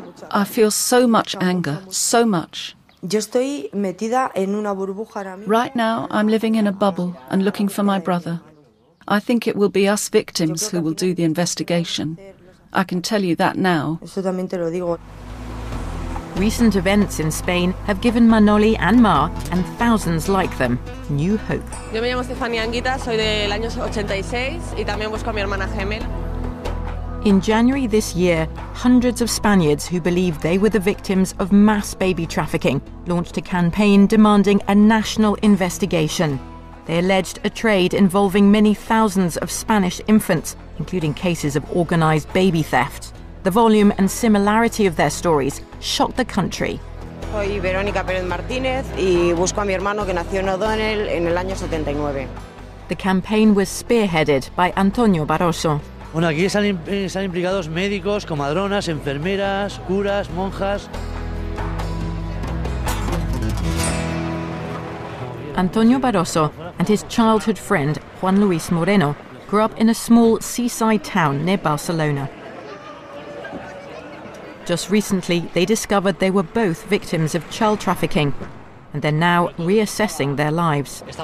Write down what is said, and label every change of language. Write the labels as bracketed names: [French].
[English] I feel so much anger, so much. Right now, I'm living in a bubble and looking for my brother. I think it will be us victims who will do the investigation. I can tell you that now. Recent events in Spain have given Manoli and Mar, and thousands like them, new hope. [Spanish] Yo me llamo Stefania Anguita, soy del año 86 y también busco a mi hermana gemela. [English] In January this year, hundreds of Spaniards who believed they were the victims of mass baby trafficking launched a campaign demanding a national investigation. They alleged a trade involving many thousands of Spanish infants, including cases of organised baby theft. The volume and similarity of their stories shocked the country. [Spanish] Soy Verónica Pérez Martínez y busco a mi hermano que nació en O'Donnell en el año 79. [English] The campaign was spearheaded by Antonio Barroso. [Spanish] Bueno, aquí están implicados médicos, comadronas, enfermeras, curas, monjas. [English] Antonio Barroso and his childhood friend Juan Luis Moreno grew up in a small seaside town near Barcelona. Just recently, they discovered they were both victims of child trafficking, and they're now reassessing their lives.